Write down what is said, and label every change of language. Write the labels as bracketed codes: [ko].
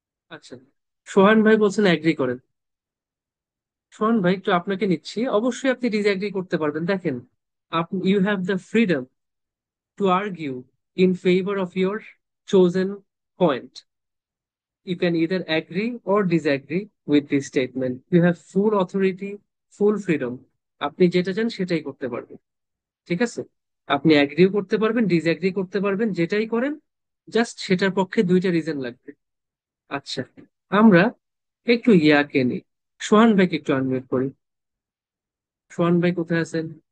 [bn] আচ্ছা, সোহান ভাই বলছেন অ্যাগ্রি করেন। সোহান ভাই, একটু আপনাকে নিচ্ছি, অবশ্যই আপনি ডিসঅ্যাগ্রি করতে পারবেন। দেখেন, আপনি [en] You have the freedom to argue in favour of your chosen point. You can either agree or disagree with this statement. You have full authority, full freedom. [bn] আপনি যেটা চান সেটাই করতে পারবেন। ঠিক আছে, আপনি অ্যাগ্রিও করতে পারবেন, ডিসঅ্যাগ্রি করতে পারবেন, যেটাই করেন, জাস্ট সেটার পক্ষে দুইটা রিজন লাগবে। আচ্ছা, আমরা একটু ইয়াকে নিই, সোহান ভাইকে একটু আনমিউট করি। সোহান ভাই কোথায় আছেন?